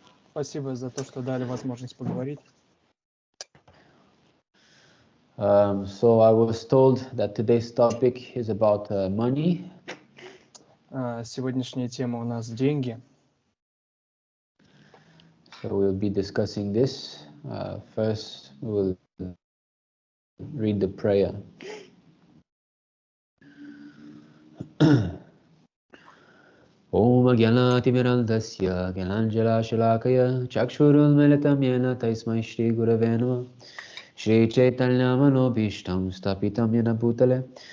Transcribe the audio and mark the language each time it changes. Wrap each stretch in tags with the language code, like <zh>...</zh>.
<ru>Спасибо за то, что дали возможность поговорить.</ru> <en>So I was told that today's topic is about money.</en> <ru>Сегодняшняя тема у нас деньги.</ru> <en>So we'll be discussing this. First, we'll read the prayer.</en> <sa>Om Gyanatimirandasya Gyananjala Shalakaya Chakshurunmilitam Yena Taismai Shri Gurave Namah Shri Chaitanya Manobhishtam Stapitam Yena Bhutale</sa>